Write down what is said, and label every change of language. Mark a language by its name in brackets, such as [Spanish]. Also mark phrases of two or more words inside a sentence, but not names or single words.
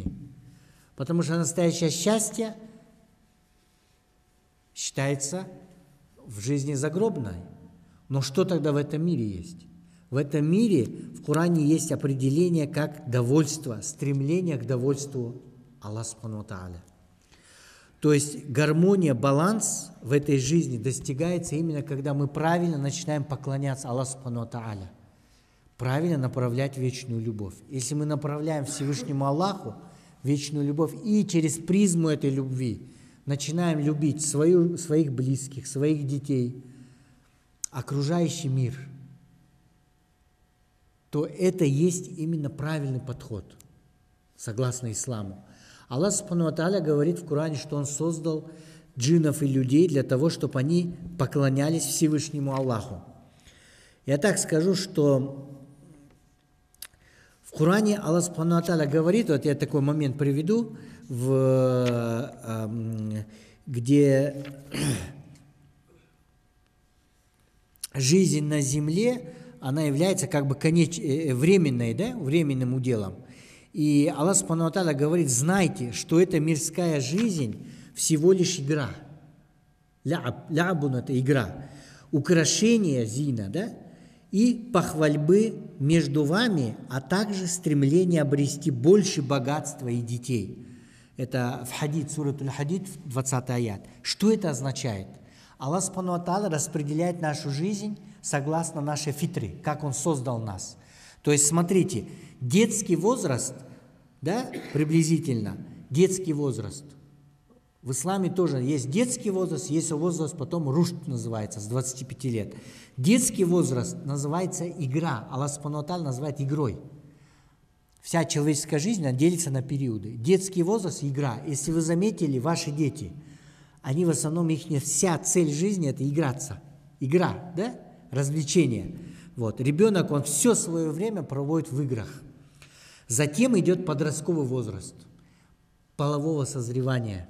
[Russian] Потому что настоящее счастье считается в жизни загробной. Но что тогда в этом мире есть? В этом мире в Коране есть определение как довольство, стремление к довольству Аллаха [Arabic] سبحانه وتعالى. [Russian] То есть гармония, баланс в этой жизни достигается именно когда мы правильно начинаем поклоняться Аллаху [Arabic] سبحانه وتعالى, [Russian] правильно направлять вечную любовь. Если мы направляем Всевышнему Аллаху вечную любовь и через призму этой любви начинаем любить своих близких, своих детей, окружающий мир, то это есть именно правильный подход, согласно исламу. Аллах [Arabic] سبحانه وتعالى [Russian] говорит в Коране, что Он создал джиннов и людей для того, чтобы они поклонялись Всевышнему Аллаху. Я так скажу, что в Коране Аллах [Arabic] سبحانه وتعالى [Russian] говорит, вот я такой момент приведу, где жизнь на земле, она является как бы временной, да, временным уделом. И Аллах [Arabic] سبحانه وتعالى [Russian] говорит: знайте, что эта мирская жизнь всего лишь игра. Лябун – это игра. Украшение, зина, да, и похвальбы между вами, а также стремление обрести больше богатства и детей. Это в хадид, сурат аль-Хадид, 20 аят. Что это означает? Аллах [Arabic] سبحانه وتعالى [Russian] распределяет нашу жизнь согласно нашей фитре, как Он создал нас. То есть, смотрите, детский возраст, да, приблизительно, детский возраст. В исламе тоже есть детский возраст, есть возраст, потом рушд называется, с 25 лет. Детский возраст называется игра, Аллах [Arabic] سبحانه وتعالى [Russian] называет игрой. Вся человеческая жизнь, она делится на периоды. Детский возраст – игра. Если вы заметили, ваши дети, они в основном, вся цель жизни – это играться. Игра, да? Развлечение. Вот. Ребенок, он все свое время проводит в играх. Затем идет подростковый возраст полового созревания.